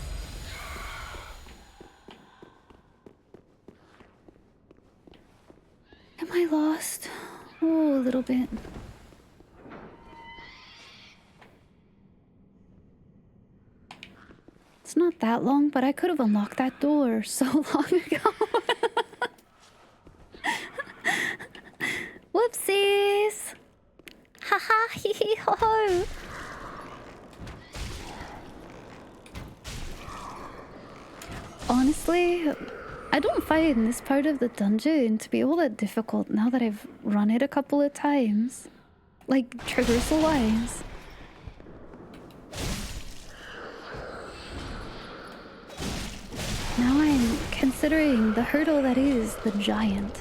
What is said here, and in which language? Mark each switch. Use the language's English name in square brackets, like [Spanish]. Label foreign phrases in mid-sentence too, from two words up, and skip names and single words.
[English] Am I lost? Oh, a little bit. It's not that long, but I could have unlocked that door so long ago. Whoopsies! Haha, hee hee ho ho! Honestly, I don't find this part of the dungeon to be all that difficult now that I've run it a couple of times. Like, traversal-wise. Now I'm considering the hurdle that is the giant.